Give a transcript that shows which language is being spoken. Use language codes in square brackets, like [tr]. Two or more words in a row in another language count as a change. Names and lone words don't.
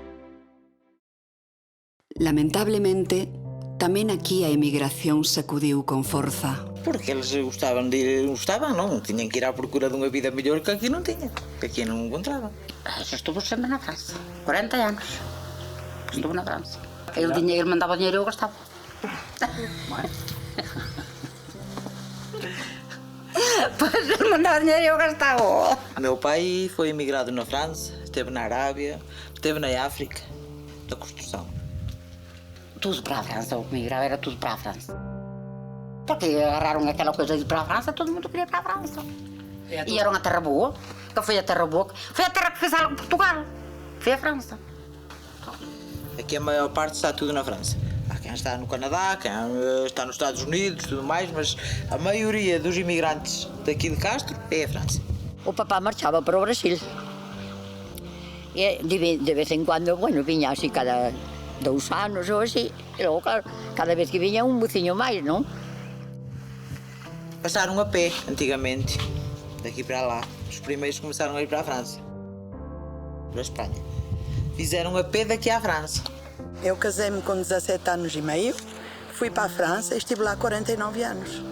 [gl] Lamentablemente, tamén aquí a emigración sacudiu con forza. Porque eles gostaban, non? Tiñan que ir á procura dunha vida mellor que aquí non tiñan, que aquí non encontraban. [es] Eso estuvo [gl] sempre na França, 40 anos. Estuvo na França. El dinheiro, mandaba o dinheiro e eu gastaba. Pois ele mandaba o dinheiro e eu gastava. [pt] O meu pai foi emigrado na França, esteve na Arábia, esteve na África, da construção. Tudo para a França, o que migrava era tudo para a França. Porque agarraram aquela coisa de ir para a França, todo mundo queria ir para a França. E era uma terra boa, que foi a terra boa, foi a terra que fez algo Portugal, foi a França. Aqui a maior parte está tudo na França. Há quem está no Canadá, quem está nos Estados Unidos, tudo mais, mas a maioria dos imigrantes daqui de Castro é a França. [gl] O papá marchaba para o Brasil. E [es] de vez en cuando, [gl] bueno, viña así cada 2 anos ou así, e logo, claro, cada vez que viña un buciño máis, non? [pt] Passaram a pé, antigamente, daqui para lá. Os primeiros começaram a ir para a França, para a Espanha. Fizeram a pé daqui à França. Eu casei-me com 17 anos e meio, fui para a França e estive lá 49 anos.